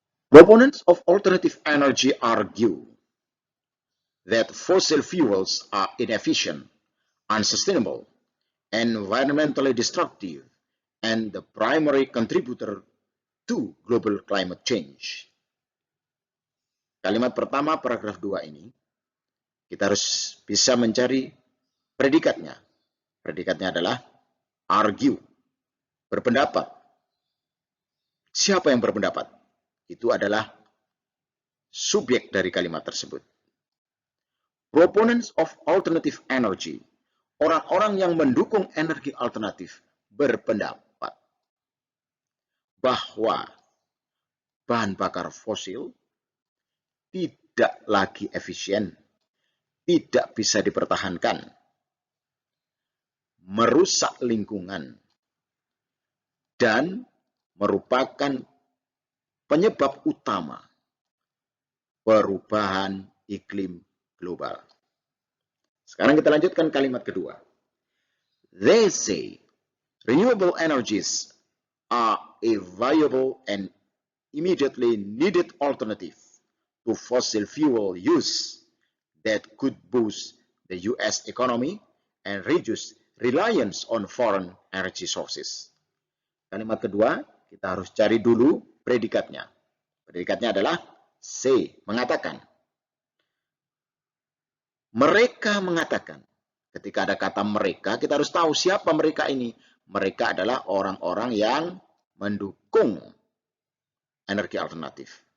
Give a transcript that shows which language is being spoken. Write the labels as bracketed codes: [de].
[en] Proponents of alternative energy argue that fossil fuels are inefficient, unsustainable, environmentally destructive, and the primary contributor to global climate change. [id] Kalimat pertama paragraf 2 ini, kita harus bisa mencari predikatnya. Predikatnya adalah argue, berpendapat. Siapa yang berpendapat? Itu adalah subjek dari kalimat tersebut. [en] Proponents of alternative energy, [id] orang-orang yang mendukung energi alternatif, berpendapat bahwa bahan bakar fosil tidak lagi efisien, tidak bisa dipertahankan, merusak lingkungan, dan merupakan penyebab utama perubahan iklim global. Sekarang kita lanjutkan kalimat kedua. [en] They say renewable energies are a viable and immediately needed alternative to fossil fuel use that could boost the US economy and reduce reliance on foreign energy sources. [id] Kalimat kedua, kita harus cari dulu predikatnya. Predikatnya adalah say, mengatakan. Mereka mengatakan. Ketika ada kata mereka, kita harus tahu siapa mereka ini. Mereka adalah orang-orang yang mendukung energi alternatif.